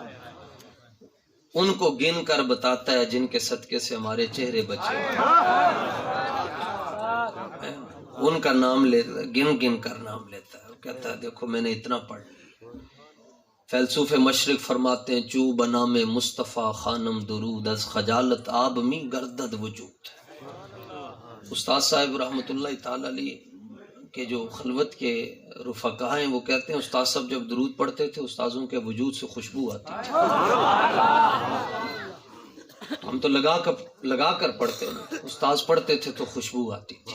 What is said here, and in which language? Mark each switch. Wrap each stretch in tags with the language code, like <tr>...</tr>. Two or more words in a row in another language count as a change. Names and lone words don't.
<ur>ان کو گن کر بتاتا ہے جن کے صدقے سے ہمارے چہرے بچے، ان کا نام لیتا ہے، گن گن کر نام لیتا ہے، کہتا ہے دیکھو میں نے اتنا پڑھ لیا۔ فیلسوف مشرق فرماتے ہیں</ur> <fa>چو بنام مصطفیٰ خانم درود از خجالت آب می گردد وجود۔</fa> <ur>استاد صاحب رحمۃ اللہ تعالی علیہ کے جو خلوت کے رفقا ہیں وہ کہتے ہیں استاد صاحب جب درود پڑھتے تھے استاذوں کے وجود سے خوشبو آتی تھی، ہم تو لگا کر پڑھتے ہیں، استاذ پڑھتے تھے تو خوشبو آتی تھی۔</ur>